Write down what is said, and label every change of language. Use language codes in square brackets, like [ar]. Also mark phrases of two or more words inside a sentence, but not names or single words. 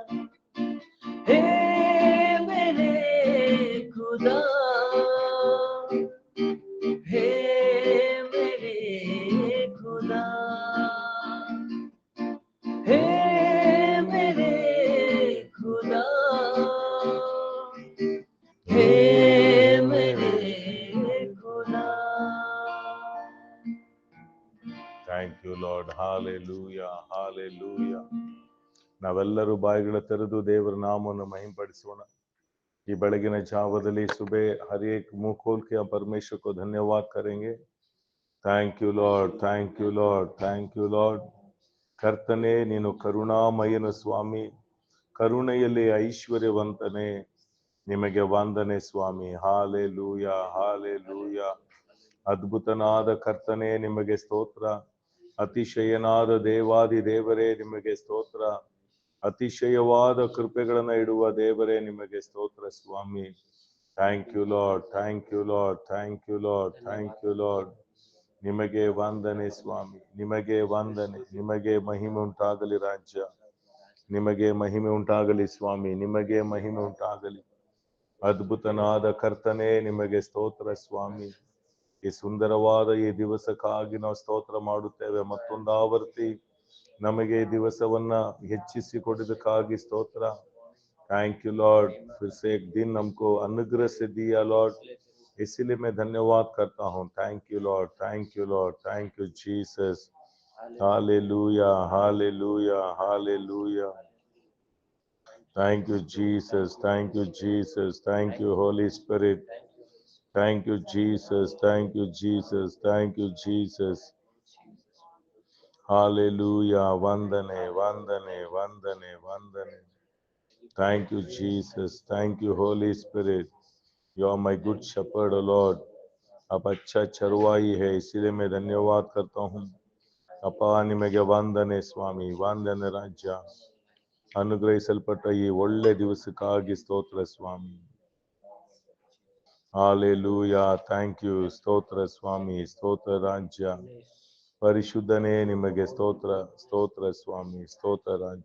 [hi] हे मेरे खुदा, हे मेरे खुदा, हे मेरे खुदा, हे मेरे खुदा। [en] Thank you Lord. [kn] ಹಾಲೆಲೂಯ, ಹಾಲೆಲೂಯ. ನಾವೆಲ್ಲರೂ ಬಾಯಿಗಳ ತೆರೆದು ದೇವರ ನಾಮವನ್ನು ಮಹಿಂಪಡಿಸೋಣ. ಈ ಬೆಳಗಿನ ಜಾವದಲ್ಲಿ [hi] ಸುಬೆ हर एक मुंह खोल के हम परमेश्वर को धन्यवाद करेंगे. [en] Thank you Lord, thank you Lord, thank you Lord. [kn] ಕರ್ತನೆ, ನೀನು ಕರುಣಾಮಯನ ಸ್ವಾಮಿ, ಕರುಣೆಯಲ್ಲಿ ಐಶ್ವರ್ಯವಂತನೇ, ನಿಮಗೆ ವಂದನೆ ಸ್ವಾಮಿ. ಹಾಲೆಲೂಯ, ಹಾಲೆಲೂಯ. ಅದ್ಭುತನಾದ ಕರ್ತನೆ, ನಿಮಗೆ ಸ್ತೋತ್ರ. ಅತಿಶಯನಾದ ದೇವಾದಿ ದೇವರೇ, ನಿಮಗೆ ಸ್ತೋತ್ರ. ಅತಿಶಯವಾದ ಕೃಪೆಗಳನ್ನ ಇಡುವ ದೇವರೇ, ನಿಮಗೆ ಸ್ತೋತ್ರ ಸ್ವಾಮಿ. [en] Thank you Lord, thank you Lord, thank you Lord, thank you Lord. [kn] ನಿಮಗೆ ವಂದನೆ ಸ್ವಾಮಿ, ನಿಮಗೆ ವಂದನೆ. ನಿಮಗೆ ಮಹಿಮೆ ಉಂಟಾಗಲಿ ರಾಜ್ಯ, ನಿಮಗೆ ಮಹಿಮೆ ಉಂಟಾಗಲಿ ಸ್ವಾಮಿ, ನಿಮಗೆ ಮಹಿಮೆ ಉಂಟಾಗಲಿ. ಅದ್ಭುತನಾದ ಕರ್ತನೆ, ನಿಮಗೆ ಸ್ತೋತ್ರ ಸ್ವಾಮಿ. ಈ ಸುಂದರವಾದ ಈ ದಿವಸಕ್ಕಾಗಿ ನಾವು ಸ್ತೋತ್ರ ಮಾಡುತ್ತೇವೆ. ಮತ್ತೊಂದು ಆವರ್ತಿ ನಮಗೆ ಈ ದಿವಸವನ್ನ ಹೆಚ್ಚಿಸಿ ಕೊಡಿದಕ್ಕಾಗಿ ಸ್ತೋತ್ರ. [en] Thank you Lord, [hi] फिर से एक दिन हमको अनुग्रह से दिया लॉर्ड, इसीलिए मैं धन्यवाद करता हूँ. [en] Thank you Lord, thank you Lord, thank you Jesus. हालेलुया, हालेलुया, हालेलुया. Thank you Jesus, thank you Jesus, thank you Holy Spirit. Thank you Jesus, thank you Jesus, thank you Jesus. [kn] Hallelujah, ವಂದನೆ, ವಂದನೆ, ವಂದನೆ, ವಂದನೆ. [en] Thank you Jesus, thank you Holy Spirit. You are my good shepherd O Lord. [hi] आप अच्छा चरवाई है, इसीलिए मैं धन्यवाद करता हूँ. [kn] ಅಪ್ಪ, ನಿಮಗೆ ವಂದನೆ ಸ್ವಾಮಿ, ವಂದನೆ ರಾಜ್ಯ. ಅನುಗ್ರಹಿಸಲ್ಪಟ್ಟ ಈ ಒಳ್ಳೆ ದಿವಸಕ್ಕಾಗಿ ಸ್ತೋತ್ರ ಸ್ವಾಮಿ. [en] Hallelujah, thank you. [kn] ಸ್ತೋತ್ರ ಸ್ವಾಮಿ, ಸ್ತೋತ್ರ ರಾಜ್ಯ. ಪರಿಶುದ್ಧನೇ, ನಿಮಗೆ ಸ್ತೋತ್ರ, ಸ್ತೋತ್ರ ಸ್ವಾಮಿ, ಸ್ತೋತ್ರ ರಾಜ್ಯ.